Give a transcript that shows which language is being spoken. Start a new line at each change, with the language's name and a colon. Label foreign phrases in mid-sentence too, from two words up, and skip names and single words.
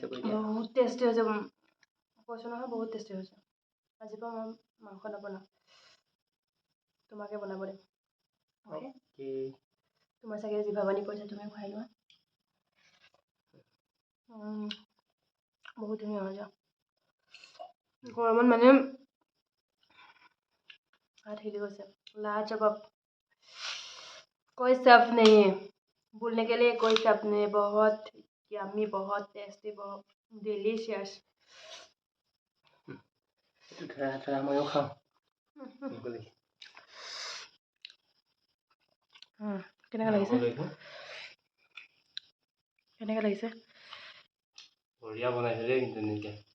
Assamese: বহুত টেষ্টি হৈছে কৈছোঁ নহয় বহুত টেষ্টি হৈছে আজিৰ পৰা মই মাংস নবনাওঁ তোমাকে বনাব দিম তোমাৰ চাগে জিভা পানী পৰিছে তুমি খুৱাই লোৱা বহুত ধুনীয়া হৈছে গৰমত মানে
Hindi: हाथ हिल गए लाजवाब कोई शब्द नहीं है बोलने के लिए कोई शब्द नहीं है बहुत यम्मी बहुत टेस्टी बहुत डिलीशियस
Assamese: কেনেকুৱা লাগিছে বঢ়িয়া বনাইছে দেই কিন্তু নিজে